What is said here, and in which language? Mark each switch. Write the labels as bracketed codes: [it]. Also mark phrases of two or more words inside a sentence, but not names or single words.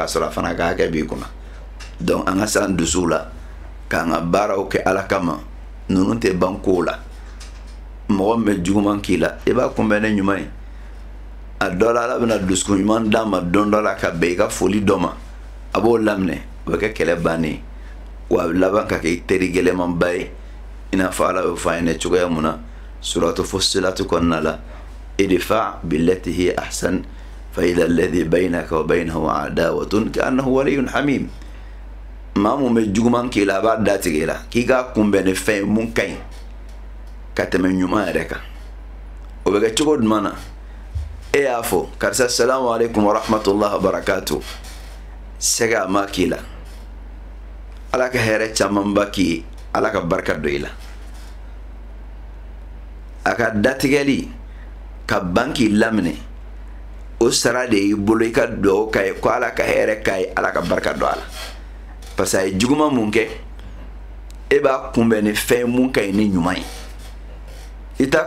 [bm] sɔrɔ a fana ka hakɛ b'i kunna donc an ka s'an dusuw la k'an ka baaraw kɛ ala kama ninnu tɛ ban kow la mɔgɔ min bɛ juguman k'i la i b'a kunbɛn ni ɲuman ye a dɔ la ala bɛna dusukun ɲuman d'a ma don dɔ la ka bɛn i ka foli dɔ ma a b'o laminɛ o bɛ kɛ kɛlɛ bannen ye wa a bɛ laban ka kɛ teri gɛlɛmanba ye i n'a fɔ ala y'o fɔ an ɲɛna cogoya mun na suratu Fussilat kɔnɔna la [ar] ادفع بالتي هي أحسن فإذا الذي بينك وبينه عداوة كأنه ولي حميم [bm] maa mun bɛ juguman k'i la a b'a datigɛ i la k'i k'a kunbɛn ni fɛn ye mun ka ɲi ka tɛmɛ ɲuman yɛrɛ kan o bɛ kɛ cogo jumɛn na e y'a fɔ karisa [ar] سلام عليكم ورحمة الله وبركاته [bm] sɛgɛ a ma k'i la ala ka hɛrɛ camanba k'i ye ala ka barika don i la a ka datigɛli ka ban k'i laminɛ o sara de y'i bolo i ka dugawu k'a ye ko ala ka hɛrɛ k'a ye ala ka barika don a la [fr] parce que [bm] a ye juguman mun kɛ e b'a kunbɛn ni fɛn mun ka ɲi ni ɲuman ye i t'a